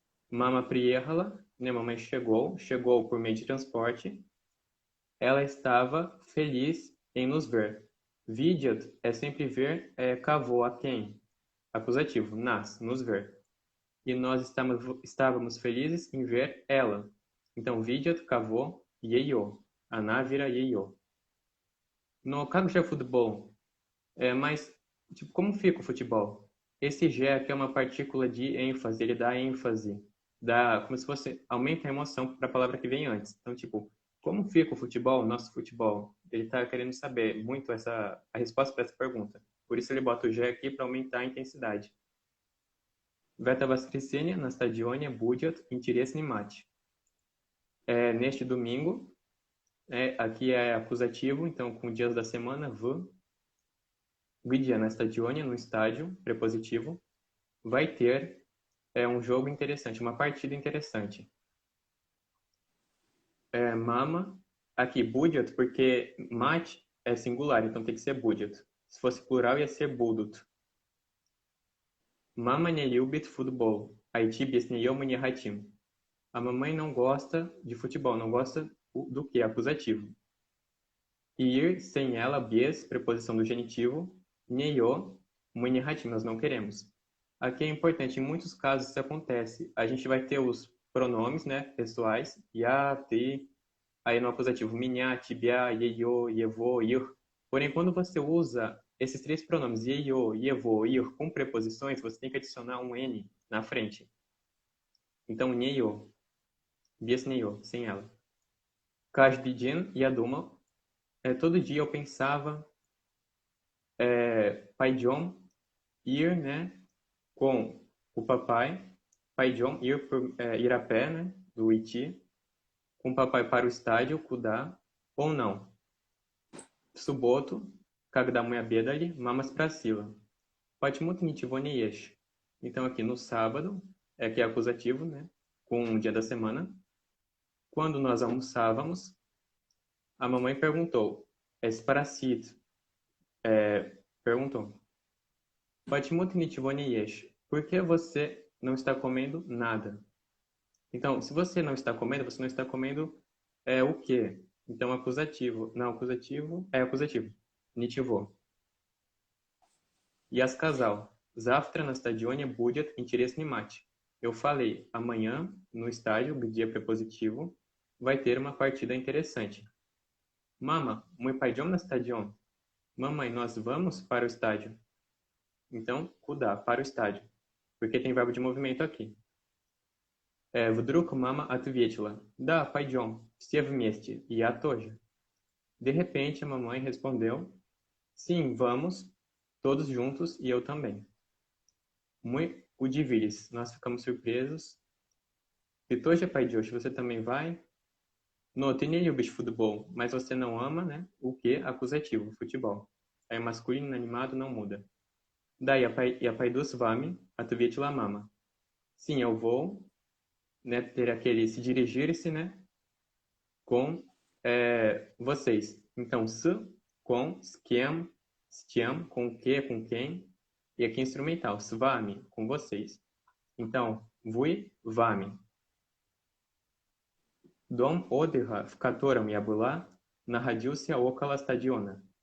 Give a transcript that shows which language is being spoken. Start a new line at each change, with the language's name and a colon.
Russian: Mama приехала,
Portuguese: né? Mamãe chegou por meio de transporte. Ela estava feliz em nos ver. Видят é sempre ver, кого, a quem? Acusativo, nos ver. E nós estávamos felizes em ver ela. Então, видят, кого, ее. Она vira ее. No
Russian: как же
Portuguese: futebol? Mas, tipo, como fica o futebol? Esse G aqui é uma partícula de ênfase, ele dá ênfase. Como se fosse, aumenta a emoção para a palavra que vem antes. Então, tipo, como fica o futebol, nosso futebol? Ele está querendo saber muito a resposta para essa pergunta. Por isso ele bota o G aqui para aumentar a intensidade.
Russian: В это воскресенье на стадионе будет интересный матч.
Portuguese: Neste domingo, aqui é acusativo, então com dias da semana,
Russian: где на стадионе,
Portuguese: no estádio, prepositivo, vai ter um jogo interessante, uma partida interessante. Mama, aqui будет, porque match é singular, então tem que ser будет. Se fosse plural, ia ser будут.
Russian: Мама не любит футбол, а идти без нее мы не хотим.
Portuguese: A mamãe não gosta de futebol, não gosta do que? Acusativo. Ir sem ela, без, preposição do genitivo,
Russian: неё, мы не хотим,
Portuguese: nós não queremos. Aqui é importante, em muitos casos isso acontece. A gente vai ter os pronomes, né, pessoais, я, ты, aí no acusativo, меня, тебя, её, его, их. Porém, quando você usa esses três pronomes, её, его, их, com preposições, você tem que adicionar um N na frente. Então, неё, без неё, sem ela.
Russian: Каждый день я думал,
Portuguese: todo dia eu pensava, пойдем, ir, né, com o papai, пойдем, ir a pé, né, do идти, com o papai para o estádio, куда, ou não.
Russian: В субботу, когда мы обедали, мама спросила, почему ты ничего не ешь?
Portuguese: Então aqui no sábado, que é acusativo, né, com o dia da semana. Quando nós almoçávamos, a mamãe perguntou, спросит, perguntou,
Russian: почему ты ничего не ешь?
Portuguese: Por que você não está comendo nada? Então, se você não está comendo o quê? Então, acusativo. Não, acusativo é acusativo.
Russian: Ничего. Я сказал, завтра на стадионе будет интересный матч.
Portuguese: Eu falei, amanhã, no estádio, где prepositivo, vai ter uma partida interessante.
Russian: Mama, мы пойдем на стадион?
Portuguese: Mamãe, nós vamos para o estádio. Então, куда? Para o estádio. porque tem verbo de movimento aqui.
Russian: Вдруг мама ответила: "Да, пойдем, все вместе, я тоже".
Portuguese: De repente, a mamãe respondeu: "Sim, vamos, todos juntos e eu também".
Russian: Мы удивились,
Portuguese: nós ficamos surpresos.
Russian: Ты тоже пойдешь,
Portuguese: você também vai? No,
Russian: ты не любишь
Portuguese: futebol, mas você não ama, né? O que? Acusativo, futebol. Aí masculino animado não muda.
Russian: Да, я пойду с вами, ответила мама.
Portuguese: Sim, eu vou, né, ter aquele se dirigir-se, né, com vocês. Então, s, com, s quem, com o que, com quem. E aqui instrumental, s vami, com vocês. Então, вы, вами.
Russian: Дом отдыха, в котором я была, находился около стадиона.